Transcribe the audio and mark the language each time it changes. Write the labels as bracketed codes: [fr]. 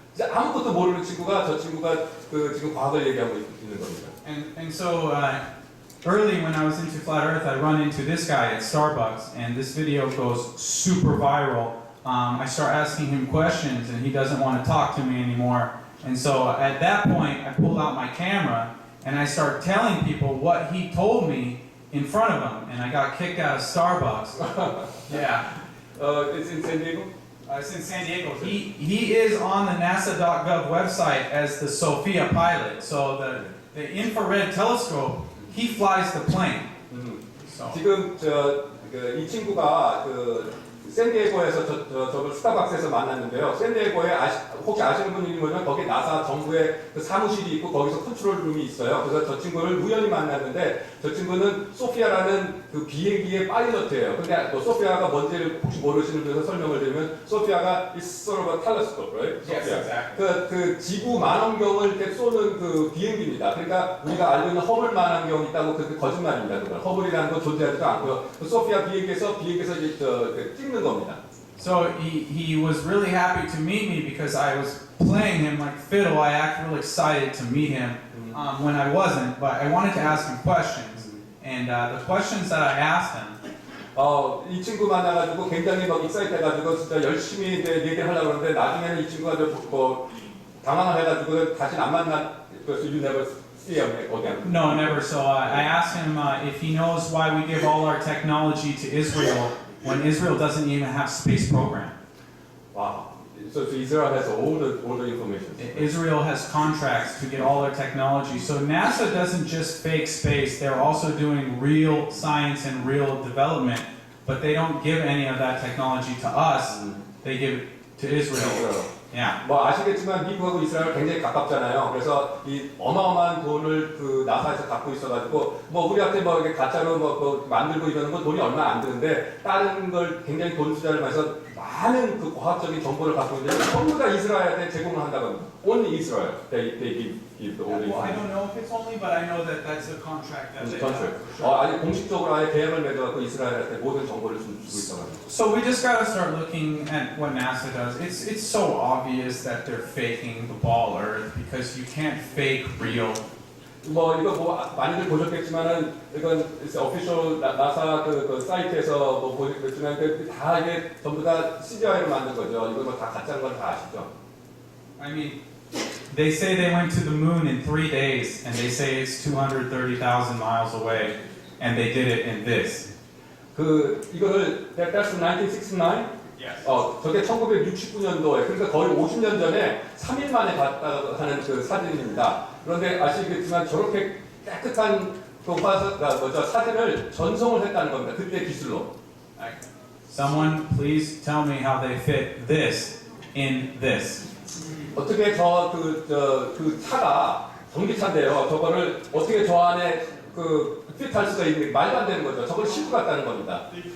[ko] 이제 아무것도 모르는 친구가 저 친구가 그 지금 과거를 얘기하고 있는 겁니다. [en] And so early when I was into Flat Earth, I run into this guy at Starbucks, and this video goes super viral. I start asking him questions, and he doesn't want to talk to me anymore. And so at that point, I pull out my camera, and I start telling people what he told me in front of him, and I got kicked out of Starbucks. Yeah. It's in San Diego. It's in San Diego. He is on the NASA.gov website as the Sophia pilot. So the infrared telescope, he flies the plane. So. [ko] 지금 이 친구가 샌디에고에서 저를 스타벅스에서 만났는데요. 샌디에고에 혹시 아시는 분이면 거기 나사 정부의 그 사무실이 있고 거기서 컨트롤룸이 있어요. 그래서 저 친구를 우연히 만났는데 저 친구는 소피아라는 그 비행기의 파일럿이에요. 근데 또 소피아가 뭔지를 혹시 모르시는 분에서 설명을 드리면 소피아가 is sort of a telescope, right? [en] Yes, exactly. [ko] 그 지구 만원경을 이렇게 쏘는 그 비행기입니다. 그러니까 우리가 알고 있는 허블 만원경이 있다고 그 거짓말입니다. 그걸 허블이라는 건 존재하지도 않고요. 그 소피아 비행기에서 이제 찍는 겁니다. [en] So he was really happy to meet me because I was playing him like fiddle. I acted really excited to meet him when I wasn't, but I wanted to ask him questions. And the questions that I asked him, [ko] 이 친구 만나가지고 굉장히 막 익사이트해가지고 진짜 열심히 이제 얘기를 하려고 그러는데 나중에는 이 친구가 뭐 당황을 해가지고 다시 안 만나. [en] 그래서 you never see him again. no, never. So I asked him if he knows why we give all our technology to Israel when Israel doesn't even have space program. Wow. So Israel has all the information. Israel has contracts to get all their technology. So NASA doesn't just fake space, they're also doing real science and real development, but they don't give any of that technology to us, they give it to Israel. Yeah. [ko] 뭐 아시겠지만 미국하고 이스라엘 굉장히 가깝잖아요. 그래서 이 어마어마한 돈을 그 나사에서 갖고 있어가지고 뭐 우리한테 뭐 이렇게 가짜로 뭐 만들고 이러는 건 돈이 얼마 안 드는데 다른 걸 굉장히 돈 투자를 해서 많은 그 과학적인 정보를 갖고 있는데 전부 다 이스라엘한테 제공을 한다고 합니다. [en] Only Israel they give the only. Well, I don't know if it's only, but I know that that's a contract that they have. [ko] 아니 공식적으로 아예 계약을 맺어갖고 이스라엘한테 모든 정보를 주고 있어가지고. [en] So we just gotta start looking at what NASA does. It's so obvious that they're faking the ball Earth because you can't fake real. [ko] 뭐 이거 뭐 많이들 보셨겠지만은 이건 오피셜 나사 그 사이트에서 뭐 보셨겠지만 다 이게 전부 다 CGI로 만든 거죠. 이거 뭐 다 가짜인 건 다 아시죠? [en] I mean, they say they went to the moon in 3 days, and they say it's 230,000 miles away, and they did it in this. [ko] 그 이거를 that's 1969. [en] Yes. [ko] 저게 1969년도에 그러니까 거의 50년 전에 3일 만에 봤다고 하는 그 사진입니다. 그런데 아시겠지만 저렇게 깨끗한 그 사진을 전송을 했다는 겁니다. 그때 기술로. [en] Someone please tell me how they fit this in this. [ko] 어떻게 그 차가 전기차인데요. 저거를 어떻게 저 안에 핏할 수가 있는 말도 안 되는 거죠. 저걸 싣고 갔다는 겁니다.